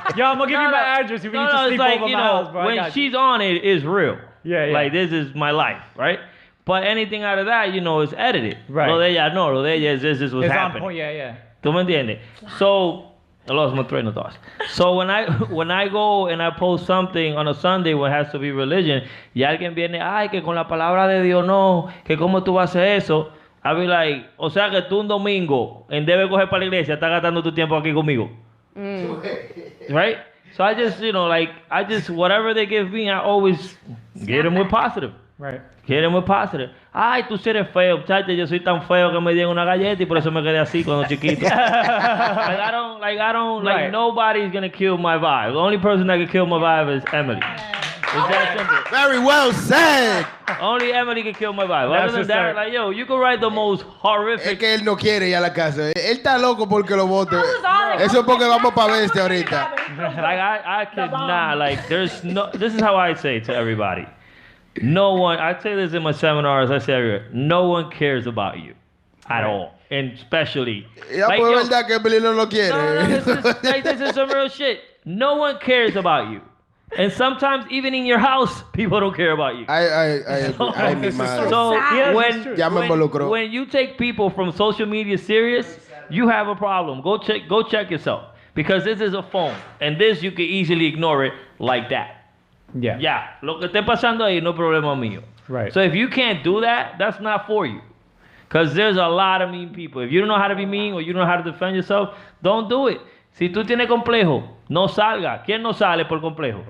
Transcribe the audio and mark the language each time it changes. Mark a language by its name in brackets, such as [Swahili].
[English] Yo, I'm gonna give you my address if you need to sleep over my house, bro. I when got you. she's on it, it's real. Yeah, yeah. Like, this is my life, right? But anything out of that, you know, is edited. Right. [Spanish] Lo de ella no, lo de ella [English] is this is what's It's on happening. point, yeah. [Spanish] ¿Tú me entiendes? [English] So, I lost my train of thoughts. So when I go and I post something on a Sunday where it has to be religion, [Spanish] y alguien viene, ay, que con la palabra de Dios no, que cómo tú vas a hacer eso, [English] I'll be like, [Spanish] o sea que tú un domingo, en vez de coger para la iglesia, estás gastando tu tiempo aquí conmigo. [English] Right? So I just, you know, like, whatever they give me, I always get them with positive. Right. Get them with positive. [Spanish] Ay, tú sí eres feo, muchacha, yo soy tan feo que me dieron una galleta y por eso me quedé así cuando chiquito. [English] Right. Nobody's gonna kill my vibe. The only person that can kill my vibe is Emily. It's that simple. Very well said. Only Emily can kill my vibe. Other That's than just that, it. like, yo, you can write the most [Spanish] Es horrific. que él no quiere ir a la casa. Él está loco porque lo vote. [English] sorry. [Spanish] Eso es porque vamos para este ahorita. [English] Like, I could not, like, there's no, this is how I say to everybody. No one, I say this in my seminars, I say everywhere, no one cares about you at all. And especially, [Spanish] Ya [English] like, [Spanish] pues yo, es verdad que Billy no lo quiere. [English] no, this is some real shit. No one cares about you. And sometimes even in your house, people don't care about you. [Spanish] Ay, mi madre. [English] So sad. when, [Spanish] Ya me involucró. [English] when you take people from social media serious, you have a problem. Go check yourself. Because this is a phone. And this you can easily ignore it like that. Yeah. [Spanish] Ya, lo que esté pasando ahí no es problema mío. [English] Right. So if you can't do that, that's not for you. Because there's a lot of mean people. If you don't know how to be mean or you don't know how to defend yourself, don't do it. [Spanish] Si tú tienes complejo, no salga. ¿Quién no sale por complejo?